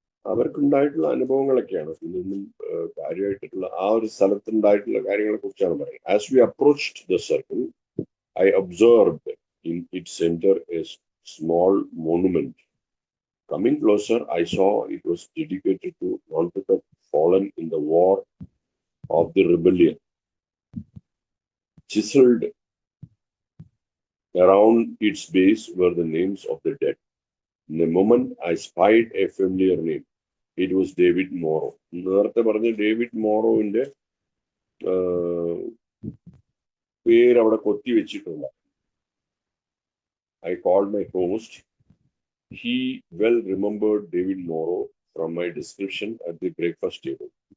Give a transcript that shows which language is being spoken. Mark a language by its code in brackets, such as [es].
[ml] അവർക്കുണ്ടായിട്ടുള്ള അനുഭവങ്ങളൊക്കെയാണ് ഇതൊന്നും കാര്യമായിട്ടുള്ള ആ ഒരു സ്ഥലത്തുണ്ടായിട്ടുള്ള കാര്യങ്ങളെ കുറിച്ചാണ് പറയുന്നത്. [en] As we approached the circle, I observed in its center a small monument Coming closer, I saw it was dedicated to Nantucket fallen in the war of the rebellion. Chiseled around its base were the names of the dead. In a moment, I spied a familiar name. It was David Morrow. [ml] നേരത്തെ പറഞ്ഞ David മോറോവിന്റെ പേര് അവിടെ കൊത്തി വെച്ചിട്ടുണ്ട്. [en] I called my host. He well remembered David Morrow from my description at the breakfast table.